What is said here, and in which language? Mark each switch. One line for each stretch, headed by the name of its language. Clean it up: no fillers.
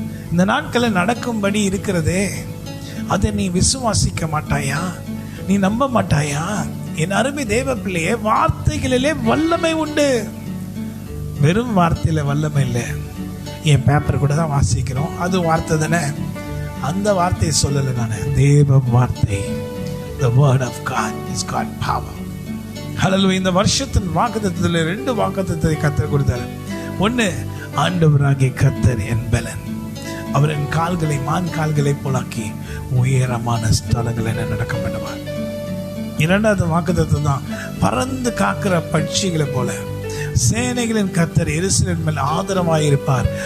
Tamil: இந்த நாட்களில் நடக்கும்படி இருக்கிறதே, அதை நீ விசுவாசிக்க மாட்டாயா? நீ நம்ப மாட்டாயா? என் அருமை தேவ பிள்ளையே, வார்த்தைகளிலே வல்லமை உண்டு. வெறும் வார்த்தையில வல்லமை இல்லை. என் பேப்பர் கூட தான் வாசிக்கிறோம், அது வார்த்தை தானே. அந்த வார்த்தையை சொல்லலை நான், தேவ வார்த்தை.
English: The word of God is God power.
Tamil: ஹல்லேலூயா. இந்த வருஷத்தின் வாக்குத்தத்தத்தில் 2 வாக்குத்தத்தத்தை கர்த்தர் கொடுத்தார். ஒன்று, ஆண்டவராகிய கர்த்தர் என் பலன். அவர் என் கால்களை மான் கால்களை போலாக்கி உயரமான ஸ்தலங்களை நடக்க பண்ணுவார். 2வது வாக்குத்தத்தம் தான், பறந்து காக்கிற பட்சிகளை போல சேனைகளின் கர்த்தர் எருசலேமின் மேல் ஆதரவாயிருப்பார்.